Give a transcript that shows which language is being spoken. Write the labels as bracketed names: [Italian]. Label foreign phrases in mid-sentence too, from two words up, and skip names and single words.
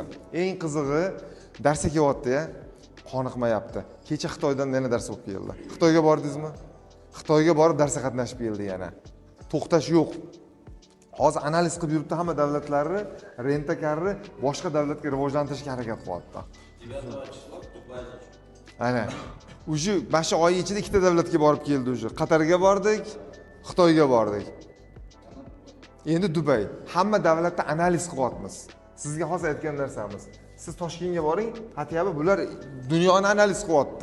[Uzbek] Eng qizig'i darsga kelyapti-ya, qoniqmayapti. Kecha Xitoydan yana dars o'qib keldi. Xitoyga bordingizmi? Xitoyga borib darsga qatnashib keldi yana. To'xtash yo'q. Hozir analiz qilib yuribdi hamma davlatlarni, rentakarni boshqa davlatga rivojlantirishga harakat qilyapti. [Russian] 9 числа в Дубае начал. [Uzbek] Ana. Uje mana oy ichida ikkita davlatga borib keldi uje. Qatarga bordik, Xitoyga bordik. Endi Dubay. Hamma davlatda analiz qilyapmiz. Sizga hozir aytgan narsamiz. Siz Toshkentga boring, hatyobi bular dunyoni analiz qilyapti.